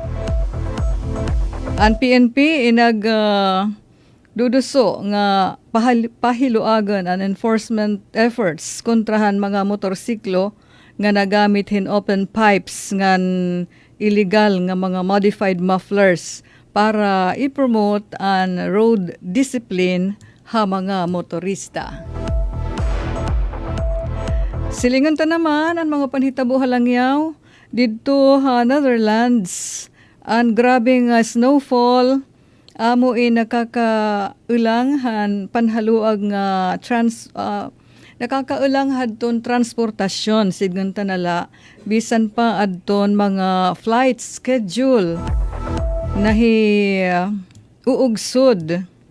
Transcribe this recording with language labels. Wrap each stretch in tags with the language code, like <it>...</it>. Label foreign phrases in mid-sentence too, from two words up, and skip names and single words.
<war>Ang PNP duduso nga pahiluagan ang</war> <en>enforcement efforts</en> <war>kontrahan mga motorsiklo nga nagamit hin</war> <en>open pipes</en> <war>ngan illegal nga mga</war> <en>modified mufflers</en> <war>para i-promote ang</war> <en>road discipline</en> <war>ha mga motorista. Silingan ta naman ang mga panhitabo halangyaw didto ha Netherlands. Ang grabing snowfall amo nakakaulang han panhaluag nga nakakaulang hadton transportasyon sidgon tanala bisan pa adton mga</war> <en>flight schedule</en> <war>uugsod.</war>